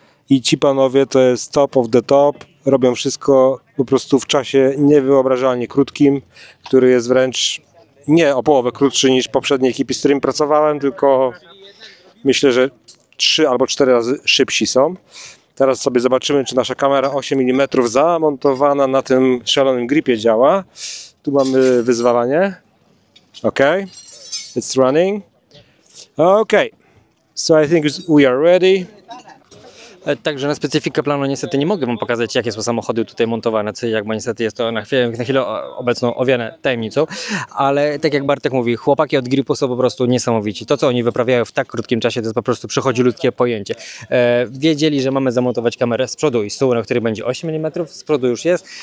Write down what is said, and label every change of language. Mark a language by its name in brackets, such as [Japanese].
[Polish] I ci panowie to jest [English] top of the top. [Polish] Robią wszystko po prostu w czasie niewyobrażalnie krótkim, który jest wręcz nie o połowę krótszy niż poprzednie ekipy, z którymi pracowałem, tylko myślę, że 3 albo 4 razy szybsi są. Teraz sobie zobaczymy, czy nasza kamera 8 mm zamontowana na tym szalonym gripie działa. Tu mamy wyzwalanie. [English] OK, it's running. OK, so I think we are ready. [Polish] Także na specyfikę planu niestety nie mogę wam pokazać, jakie są samochody tutaj montowane, co i jak, bo niestety jest to na chwilę obecną owiane tajemnicą, ale tak jak Bartek mówi, chłopaki od gripu są po prostu niesamowici. To, co oni wyprawiają w tak krótkim czasie, to jest po prostu przechodzi ludzkie pojęcie. Wiedzieli, że mamy zamontować kamerę z przodu i z tyłu, na której będzie 8 mm, z przodu już jest.